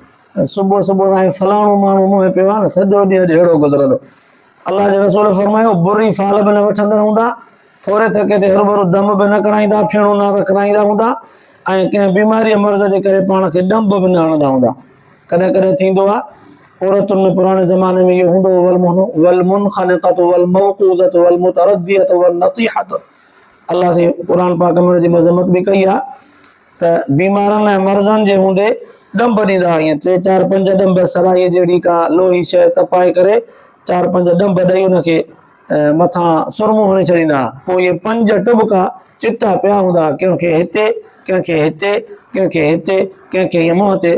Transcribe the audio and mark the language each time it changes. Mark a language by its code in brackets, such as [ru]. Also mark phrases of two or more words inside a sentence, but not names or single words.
[sd] सुबुह सुबुह ताईं फलाणो माण्हू मुंहुं पियो आहे न, सॼो ॾींहुं अॼु अहिड़ो गुज़रंदो। अलाह जे रसूल फरमायो बुरी फाल बि न वठंदड़ हूंदा, थोरे थके ते हरू-भरू दम बि न कराईंदा, फीणो न कराईंदा हूंदा, ऐं कंहिं बीमारीअ मर्ज़ जे करे पाण खे ॾंभ बि न हणंदा हूंदा। कॾहिं कॾहिं थींदो आहे औरतुनि में पुराणे ज़माने में इहो हूंदो [ar] والمنخنقة والموقوذة والمتردية والنطيحة. [sd] अलाह से क़ुरान पाक में हुनजी मज़मत बि कई आहे त बीमारनि ऐं मर्ज़नि जे हूंदे ॾंभ ॾींदा, ईअं 3, 4, 5 ॾंभ सराईअ जहिड़ी का लोही शइ तपाए करे 4, 5 ॾंभ ॾेई हुनखे मथां सुरमो हणी छॾींदा। पोइ इहे 5 टुॿका चिटा पिया हूंदा, कंहिंखे हिते, कंहिंखे हिते, कंहिंखे हिते, कंहिंखे इहे मुंहं ते।